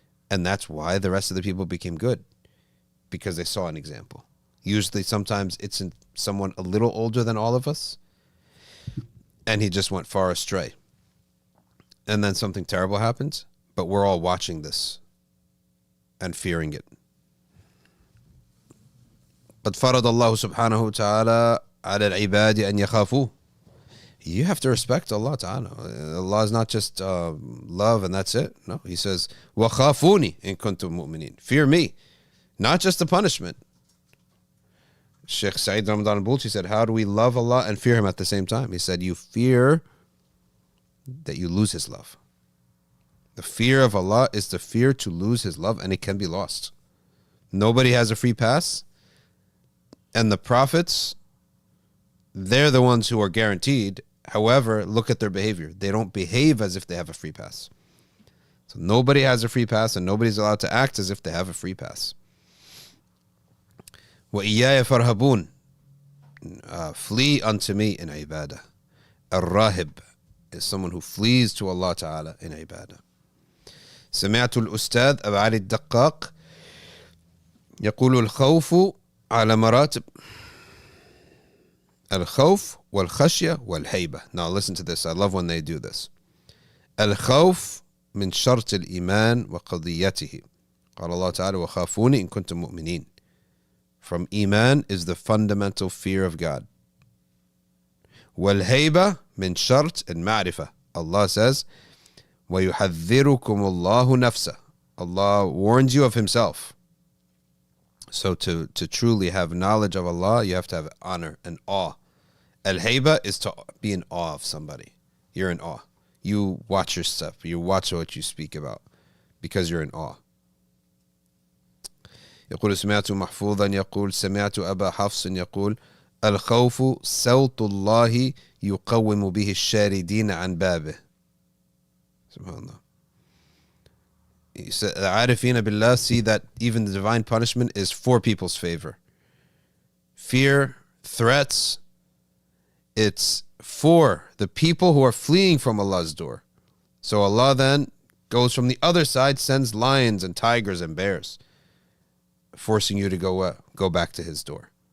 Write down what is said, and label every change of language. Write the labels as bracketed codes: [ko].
[en] And that's why the rest of the people became good, because they saw an example. Usually, sometimes it's in someone a little older than all of us, and he just went far astray. And then something terrible happens, but we're all watching this and fearing it. [ar] قد فرض الله سبحانه وتعالى على العباد أن يخافوه. [en] You have to respect Allah Ta'ala. Allah is not just love and that's it. No, He says, [ar] وَخَافُونِ إِن كُنتُم مُؤْمِنِينَ. [en] Fear me, not just the punishment. Sheikh Sayyid Ramadan al-Bulchi said, how do we love Allah and fear Him at the same time? He said, you fear that you lose His love. The fear of Allah is the fear to lose His love, and it can be lost. Nobody has a free pass. And the prophets, they're the ones who are guaranteed. However, look at their behavior. They don't behave as if they have a free pass. So nobody has a free pass, and nobody's allowed to act as if they have a free pass. [ar] وَإِيَّايَ فَارْهَبُونَ. [en] Flee unto me in ibadah. الراهب is someone who flees to Allah Ta'ala in ibadah. [ar] سمعت الأستاذ أبا علي الدقاق يقول الخوف على مراتب الخوف والخشية والهيبة. [en] Now listen to this. I love when they do this. [ar] الخوف من شرط الإيمان وقضيته. قال الله تعالى وخافوني إن كنتم مؤمنين. [en] From Iman is the fundamental fear of God. [ar] والهيبة من شرط المعرفة. [en] Allah says [ar] ويحذركم الله نفسه. [en] Allah warns you of Himself. So to truly have knowledge of Allah, you have to have honor and awe. Al-Hayba is to be in awe of somebody. You're in awe. You watch your stuff. You watch what you speak about because you're in awe. [ar] يقول سمعت محفوظا يقول سمعت أبا حفص يقول الخوف صوت الله يقوم به الشاردين عن بابه. Subhanallah. [en] He said, the Arifina Billah see that even the divine punishment is for people's favor. Fear, threats, it's for the people who are fleeing from Allah's door. So Allah then goes from the other side, sends lions and tigers and bears, forcing you to go back to His door.